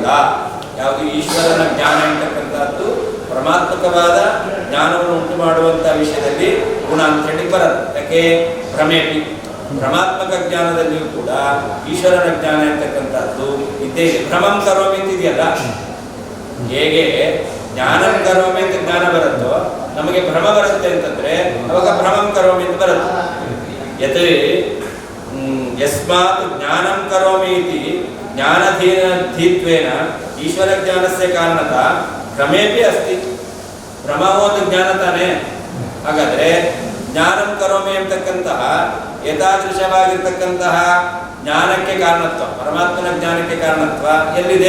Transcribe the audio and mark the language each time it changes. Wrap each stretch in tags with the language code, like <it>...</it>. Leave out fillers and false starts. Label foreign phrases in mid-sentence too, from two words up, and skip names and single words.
<kn>ಯಾವುದು ಈಶ್ವರನ ಜ್ಞಾನ ಅಂತಕ್ಕಂಥದ್ದು ಪರಮಾತ್ಮಕವಾದ ಜ್ಞಾನವನ್ನು ಉಂಟು ಮಾಡುವಂಥ ವಿಷಯದಲ್ಲಿ ಗುಣ ಅಂತ ಹೇಳಿ ಬರೋದು. ಯಾಕೆ? ಭ್ರಮೇಪಿ ಭ್ರಮಾತ್ಮಕ ಜ್ಞಾನದಲ್ಲಿಯೂ ಕೂಡ ಈಶ್ವರನ ಜ್ಞಾನ ಅಂತಕ್ಕಂಥದ್ದು ಇದ್ದೇ ಇದೆ.</kn> <sa>ಭ್ರಮಂ ಕರೋಮಿ</sa> <kn>ಅಂತಿದೆಯಲ್ಲ, ಹೇಗೆ</kn> <sa>ಜ್ಞಾನಂ ಕರೋಮಿ</sa> <kn>ಅಂತ ಜ್ಞಾನ ಬರುತ್ತೋ ನಮಗೆ ಭ್ರಮ ಬರುತ್ತೆ ಅಂತಂದ್ರೆ ಅವಾಗ</kn> <sa>ಭ್ರಮಂ ಕರೋಮಿ</sa> <kn>ಅಂತ ಬರುತ್ತೆ.</kn> <sa>ಯತ್ ಯಸ್ಮಾತ್ ಜ್ಞಾನಂ ಕರೋಮಿ ಇತಿ ಜ್ಞಾನಧೀತ್ವೇನ ಈಶ್ವರ ಜ್ಞಾನಸ್ಯ ಕಾರಣತ ಭ್ರಮೇಪಿ ಅಸ್ತಿ.</sa> <kn>ಭ್ರಮವು ಒಂದು ಜ್ಞಾನ ತಾನೇ. ಹಾಗಾದ್ರೆ</kn> <sa>ಜ್ಞಾನಂ ಕರೋಮಿ</sa> <kn>ಅಂತಕ್ಕಂತಹ ಯಥಾದೃಶವಾಗಿರ್ತಕ್ಕಂತಹ ಜ್ಞಾನಕ್ಕೆ ಕಾರಣತ್ವ, ಪರಮಾತ್ಮನ ಜ್ಞಾನಕ್ಕೆ ಕಾರಣತ್ವ ಎಲ್ಲಿದೆ?</kn>